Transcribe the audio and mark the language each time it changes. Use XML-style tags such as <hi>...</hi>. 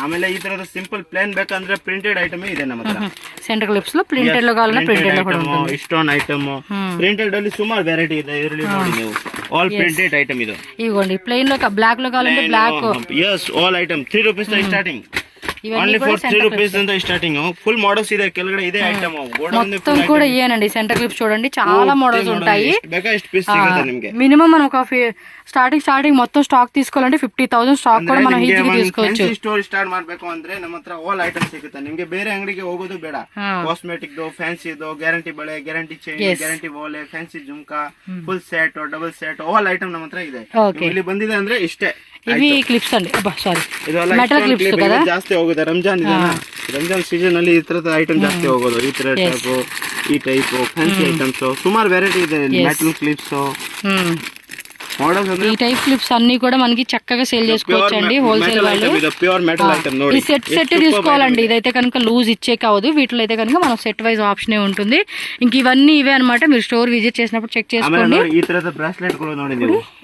<kn>ಆಮೇಲೆ ಈ ತರದ ಸಿಂಪಲ್ ಪ್ಲೇನ್ ಬೇಕಂದ್ರೆ ಪ್ರಿಂಟೆಡ್ ಐಟಮ್ ಇದೆ ನಮ್ಮ ಹತ್ರ.</kn> <te>ಸೆಂಟರ್ ಕ್ಲಿಪ್ಸ್ లో ಪ್ರಿಂಟೆಡ್ లో కావాలన్నా ప్రింటెడ్ లో కూడా ఉంటుంది.</te> <kn>స్టోన్ ఐటమ్ ప్రింటెడ్ ಅಲ್ಲಿ ಸುಮಾರು ವೆರೈಟಿ ಇದೆ. ಇದರಲ್ಲಿ ನೋಡಿ ನೀವು ಆಲ್ ಪ್ರಿಂಟೆಡ್ ಐಟಮ್ ಇದು.</kn> <te>ఇగోండి ప్లెయిన్ లో బ్లాక్ లో కావాలంటే black.</te> <en>yes, all item 3 rupees స్టార్టింగ్.</en> <kn>Only for 3 rupees ಅಂತ ಸ್ಟಾರ್ಟಿಂಗ್. ಫುಲ್ ಮಾಡಲ್ಸ್ ಇದೆ ಕೆಳಗಡೆ ಇದೆ ಐಟಮ್.</kn> <te>మొత్తం కూడా ఇయేనండి. సెంటర్ క్లిప్స్ చూడండి, చాలా మోడల్స్ ఉంటాయి.</te> <kn>ಬೇಕಾ ಎಷ್ಟು పీస్ ಸಿಗುತ್ತೆ ನಿಮಗೆ.</kn> <te>మినిమం మనం ఒక స్టార్టింగ్ మొత్తం స్టాక్ తీసుకోవాలంటే 50,000 స్టాక్ కూడా మనం ఈజీగా తీసుకోవచ్చు.</te> <kn>ಸ್ಟೋರ್ ಸ್ಟಾರ್ಟ್ ಮಾಡ್ಬೇಕು ಅಂದ್ರೆ ನಮ್ಮ ಹತ್ರ ಆಲ್ ಐಟಮ್ ಸಿಗುತ್ತೆ ನಿಮಗೆ. ಬೇರೆ ಅಂಗಡಿಗೆ ಹೋಗೋದು ಬೇಡ. ಕಾಸ್ಮೆಟಿಕ್ ದೋ, ಫ್ಯಾನ್ಸಿ ದೋ, ಗ್ಯಾರಂಟಿ ಬಳೆ, ಗ್ಯಾರಂಟಿ ಚೈನ್, ಗ್ಯಾರಂಟಿ ವಾಲೆ, fancy jhumka, full set, double set, all item ನಮ್ಮ ಹತ್ರ ಇದೆ. ಇಲ್ಲಿ ಬಂದಿದೆ ಅಂದ್ರೆ ಇಷ್ಟೇ.</kn> <te>ఇవి క్లిప్స్ అండి, సారీ</te> <kn>ಇದೆಲ್ಲ</kn> <te>మెటల్ క్లిప్స్ కదా.</te> <kn>ಜಾಸ್ತಿ ಹೋಗುತ್ತೆ. ರಂಜಾನ್ ಇದೆ, ರಂಜಾನ್ ಸೀಸನ್ ಅಲ್ಲಿ ಈ ತರದ ಐಟಮ್ ಜಾಸ್ತಿ ಹೋಗೋದು. ಈ ತರ ಟೈಪ್, ಈ ಟೈಪ್ ಫ್ಯಾನ್ಸಿ ಐಟಮ್ಸ್ ಸುಮಾರು ವೆರೈಟಿ ಇದೆ.</kn> <en>metal clips models</en> <te>ఈ టైప్ క్లిప్స్ అన్ని కూడా మనకి చక్కగా సేల్ చేసుకోవచ్చు అండి హోల్సేల్ వాళ్ళు.</te> <kn>ప్యూర్ మెటల్ ఐటమ్ ನೋಡಿ.</kn> <te>ఈ సెట్ తీసుకోవాలండి. ఇదైతే కనుక లూజ్ ఇచ్చే కావదు. వీటిలో అయితే కనుక మనం సెట్ వైజ్ ఆప్షనే ఉంటుంది. ఇంక ఇవన్నీ ఇవే అన్నమాట. మీరు స్టోర్ విజిట్ చేసినప్పుడు చెక్ చేసుకోండి.</te> <kn>ఈ తರದ బ్రాస్లెట్ కూడా ನೋಡಿ ನೀವು.</kn>